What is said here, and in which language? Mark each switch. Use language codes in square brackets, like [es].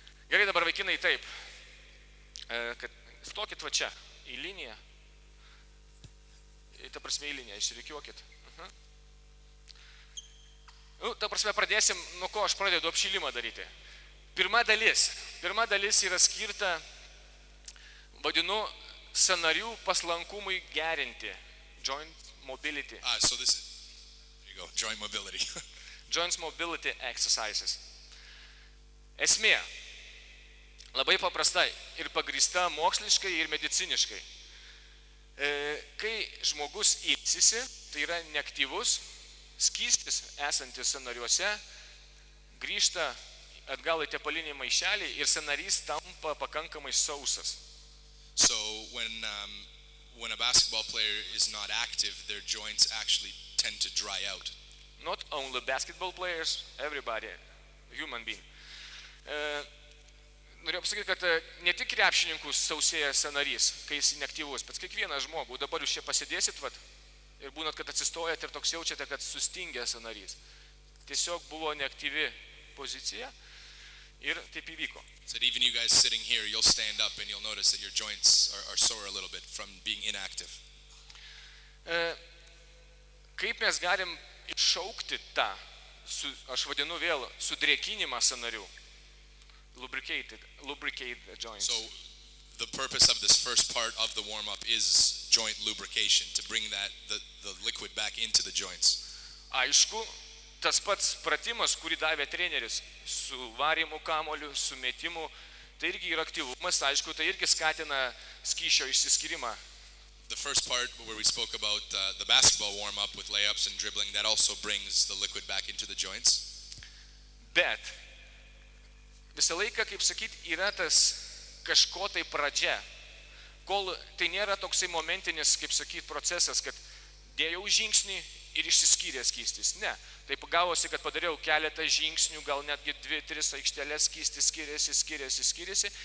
[lt] Gerai, dabar vaikinai taip, kad stokit va čia, į liniją, ta prasme į liniją, išrikiuokit. Ta prasme, pradėsim, nuo ko aš pradedu apšilimą daryti. Pirma dalis yra skirta, vadinu, sąnarių paslankumui gerinti. [en] Joint mobility. So this is, there you go, joint mobility. Joint mobility exercises. [lt] Esmė, labai paprasta ir pagrįsta moksliškai ir mediciniškai. Kai žmogus ilsisi, tai yra neaktyvus, skystis esantis sąnariuose, grįžta atgal į tepalinį maišelį ir sąnarys tampa pakankamai sausas. [en] So when a basketball player is not active, their joints actually tend to dry out. Not only basketball players, everybody, human being. [lt] Norėjau pasakyti, kad ne tik krepšininkus sausėja sąnarys, kai jis neaktyvus, bet kiekvieną žmogų. Dabar jūs čia pasidėsit, ir būnat, kad atsistojat ir toks jaučiate, kad sustingė sąnarys. Tiesiog buvo neaktyvi pozicija ir taip įvyko. [en] So even you guys sitting here, you'll stand up and you'll notice that your joints are sore a little bit from being inactive. [lt] Kaip mes galim iššaukti tą, aš vadinu vėl, sudrėkinimą sąnarių? [en] Lubricate the joints. So the purpose of this first part of the warm-up is joint lubrication, to bring the liquid back into the joints. [lt] Aišku, tas pats pratimas, kurį davė treneris, su varymu kamuoliu, su metimu, tai irgi yra aktyvumas, aišku, tai irgi skatina skysčio išsiskyrimą. [en] The first part where we spoke about the basketball warm-up with layups and dribbling, that also brings the liquid back into the joints. [lt] Bet visą laiką, kaip sakyt, yra tas kažko tai pradžia, kol tai nėra toksai momentinis, kaip sakyt, procesas, kad dėjau žingsnį ir išsiskyrė skystis. Ne. Taip gavosi, kad padariau keletą žingsnių, gal netgi 2-3 aikštelės skystis skiriasi.